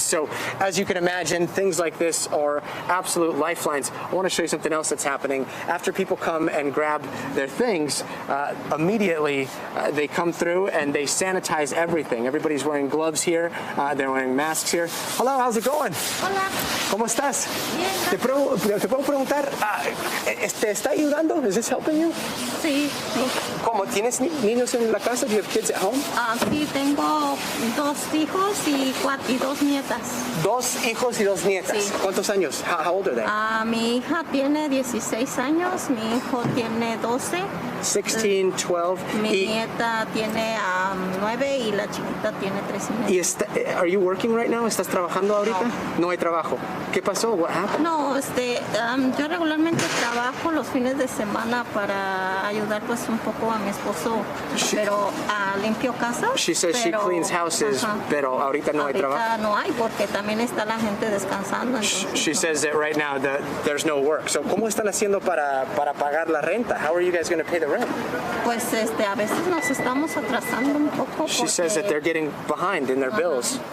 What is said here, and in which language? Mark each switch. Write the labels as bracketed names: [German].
[English] So as you can imagine, things like this are absolute lifelines. I want to show you something else that's happening. After people come and grab their things, immediately they come through and they sanitize everything. Everybody's wearing gloves here. They're wearing masks here. Hello, how's it going? [Spanish] Hola. ¿Cómo estás? Bien. ¿Te puedo preguntar, ¿está ayudando? ¿Es [English] this helping you? [Spanish] Sí, sí. ¿Cómo? ¿Tienes niños en la casa? [English] Do you have kids at home? [Spanish] Sí, tengo dos hijos y dos nietas. Dos hijos y dos nietas. Sí. ¿Cuántos años? [English] How old are they? [Spanish] Mi hija tiene 16 años, mi hijo tiene 12. 16, 12. Mi nieta tiene 9 y la chiquita tiene 3 y medio. [English] Are you working right now? [Spanish] ¿Estás trabajando ahorita? No hay trabajo. ¿Qué pasó? [English] What happened? [Spanish] No, yo regularmente trabajo los fines de semana para ayudar pues un poco a mi esposo, pero limpio casas. [English] She says she cleans houses, [Spanish] pero ahorita no hay trabajo. Ahorita no hay porque también está la gente descansando. [English] She says that right now there's no work. [Spanish] So, ¿cómo están haciendo para pagar la renta? [English] How are you guys going to pay the rent? [Spanish] Pues a veces nos estamos atrasando un poco. [English] She says that they're getting behind in their bills.